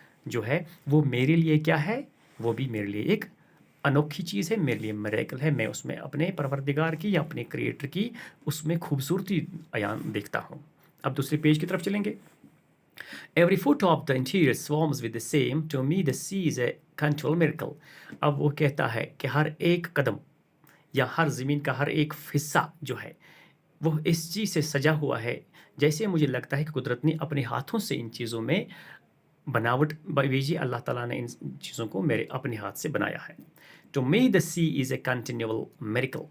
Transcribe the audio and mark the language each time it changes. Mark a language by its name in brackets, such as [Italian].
[Urdu] جو ہے وہ میرے لیے کیا ہے وہ بھی میرے لیے ایک انوکھی چیز ہے میرے لیے میریکل ہے میں اس میں اپنے پروردگار کی یا اپنے کریٹر کی اس میں خوبصورتی عیان دیکھتا ہوں اب دوسرے پیج کی طرف چلیں گے [English] Every foot of the interior swarms with the same. To me, the sea is a continual miracle. [Urdu] اب وہ کہتا ہے کہ ہر ایک قدم یا ہر زمین کا ہر ایک حصہ جو ہے وہ اس چیز سے سجا ہوا ہے جیسے مجھے لگتا ہے کہ قدرت نے اپنے ہاتھوں سے ان چیزوں میں بناوٹ بھیجی اللہ تعالیٰ نے ان چیزوں کو میرے اپنے ہاتھ سے بنایا ہے [English] To me, the sea is a continual miracle.